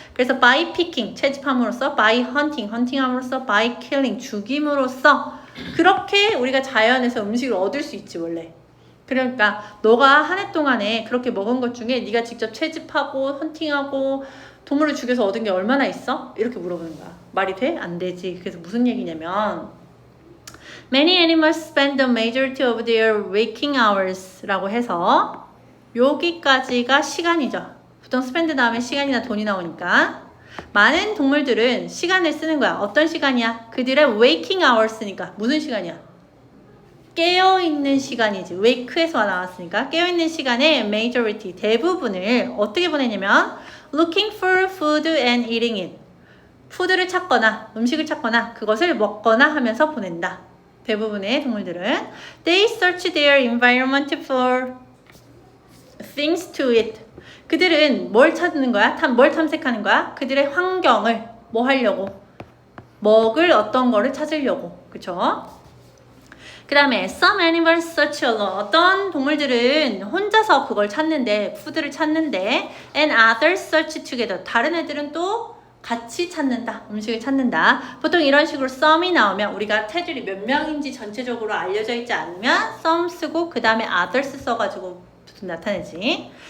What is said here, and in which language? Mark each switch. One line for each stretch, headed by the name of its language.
Korean: 그래서
English: by picking,
Korean: 채집함으로써
English: by hunting함으로써 by killing,
Korean: 죽임으로써 그렇게 우리가 자연에서 음식을 얻을 수 있지 원래. 그러니까 너가 한 해 동안에 그렇게 먹은 것 중에 네가 직접 채집하고 헌팅하고 동물을 죽여서 얻은 게 얼마나 있어? 이렇게 물어보는 거야. 말이 돼? 안 되지. 그래서 무슨 얘기냐면
English: Many animals spend the majority of their waking hours
Korean: 라고 해서 여기까지가 시간이죠. 보통 spend 다음에 시간이나 돈이 나오니까 많은 동물들은 시간을 쓰는 거야. 어떤 시간이야? 그들의 waking hours니까 무슨 시간이야? 깨어있는 시간이지. wake에서 나왔으니까 깨어있는 시간에 majority, 대부분을 어떻게 보내냐면
English: looking for food and eating it.
Korean: 푸드를 찾거나 음식을 찾거나 그것을 먹거나 하면서 보낸다. 대부분의 동물들은
English: they search their environment for things to eat.
Korean: 그들은 뭘 찾는 거야? 뭘 탐색하는 거야? 그들의 환경을 뭐 하려고? 먹을 어떤 거를 찾으려고. 그쵸? 그 다음에
English: some animals search alone.
Korean: 어떤 동물들은 혼자서 그걸 찾는데, 푸드를 찾는데
English: and others search together.
Korean: 다른 애들은 또 같이 찾는다. 음식을 찾는다. 보통 이런 식으로 some이 나오면 우리가 테두리 몇 명인지 전체적으로 알려져 있지 않으면 some 쓰고 그 다음에 others 써가지고 나타내지.